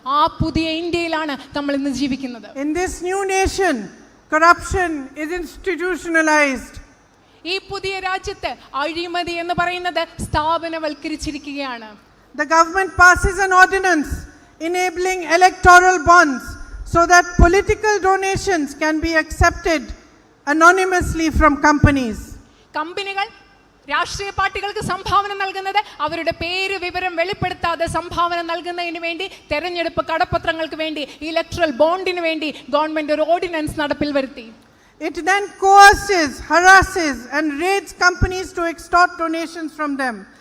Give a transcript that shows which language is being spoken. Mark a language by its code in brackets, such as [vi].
[ml] ആ പുതിയ ഇന്ത്യയിലാണ് നമ്മൾ ഇന്ന് ജീവിക്കുന്നത്. [en] In this new nation, corruption is institutionalized. [ml] ഈ പുതിയ രാജ്യത്ത് അഴിമതി എന്ന് പറയുന്നത് സ്ഥാപനവൽക്കരിച്ചിരിക്കുകയാണ്. [en] The government passes an ordinance enabling electoral bonds so that political donations can be accepted anonymously from companies. [ml] കമ്പനികൾ രാഷ്ട്രീയ പാർട്ടികൾക്ക് സംഭാവന നൽകുന്നത് അവരുടെ പേര് വിവരം വെളിപ്പെടുത്താതെ സംഭാവന നൽകുന്നതിന് വേണ്ടി തെരഞ്ഞെടുപ്പ് കടപ്പത്രങ്ങൾക്ക് വേണ്ടി ഇലക്ട്രൽ ബോണ്ടിന് വേണ്ടി ഗവൺമെന്റ് ഒരു ഓർഡിനൻസ് നടപ്പിൽ വരുത്തി. [en] It then coerces, harasses and raids companies to extort donations from them.